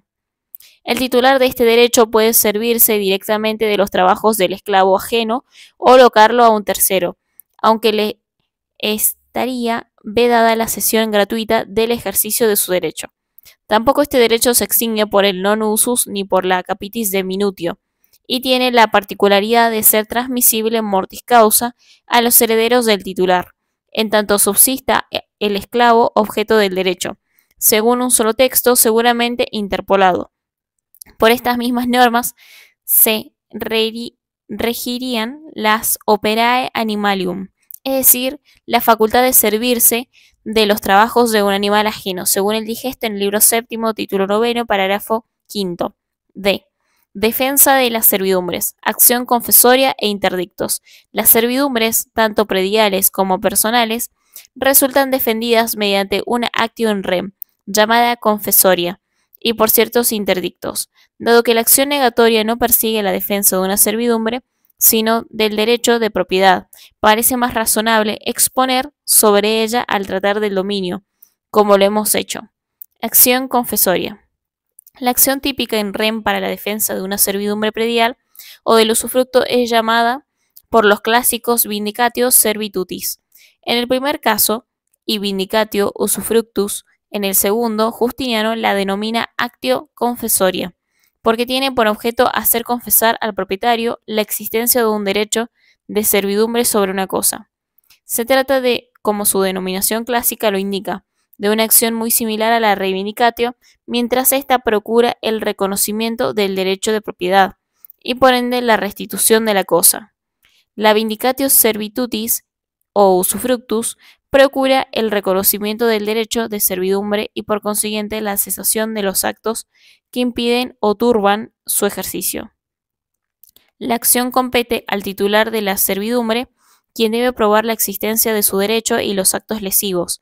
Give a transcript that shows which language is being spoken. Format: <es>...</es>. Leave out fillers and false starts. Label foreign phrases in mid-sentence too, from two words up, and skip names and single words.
<es>El titular de este derecho puede servirse directamente de los trabajos del esclavo ajeno o locarlo a un tercero, aunque le estaría vedada la cesión gratuita del ejercicio de su derecho. Tampoco este derecho se extingue por el</es> <la>non usus</la> <es>ni por la</es> <la>capitis de minutio,</la> <es>y tiene la particularidad de ser transmisible</es> <la>mortis causa</la> <es>a los herederos del titular, en tanto subsista el esclavo objeto del derecho, según un solo texto seguramente interpolado. Por estas mismas normas se regirían las</es> <la>operae animalium,</la> <es>es decir, la facultad de servirse de los trabajos de un animal ajeno, según el digesto en el libro séptimo, título noveno, parágrafo Quinto. D. Defensa de las servidumbres, acción confesoria e interdictos. Las servidumbres, tanto prediales como personales, resultan defendidas mediante una</es> <la>actio in rem,</la> <es>llamada confesoria, y por ciertos interdictos. Dado que la acción negatoria no persigue la defensa de una servidumbre, sino del derecho de propiedad, parece más razonable exponer sobre ella al tratar del dominio, como lo hemos hecho. Acción confesoria. La acción típica in rem para la defensa de una servidumbre predial o del usufructo es llamada por los clásicos</es> <la>vindicatio servitutis.</la> <es>En el primer caso, y</es> <la>vindicatio usufructus,</la> <es>en el segundo, Justiniano la denomina</es> <la>actio confesoria,</la> <es>porque tiene por objeto hacer confesar al propietario la existencia de un derecho de servidumbre sobre una cosa. Se trata de, como su denominación clásica lo indica, de una acción muy similar a la reivindicatio, mientras ésta procura el reconocimiento del derecho de propiedad y por ende la restitución de la cosa. La</es> <la>vindicatio servitutis</la> <es>o usufructus procura el reconocimiento del derecho de servidumbre y por consiguiente la cesación de los actos que impiden o turban su ejercicio. La acción compete al titular de la servidumbre, quien debe probar la existencia de su derecho y los actos lesivos.</es>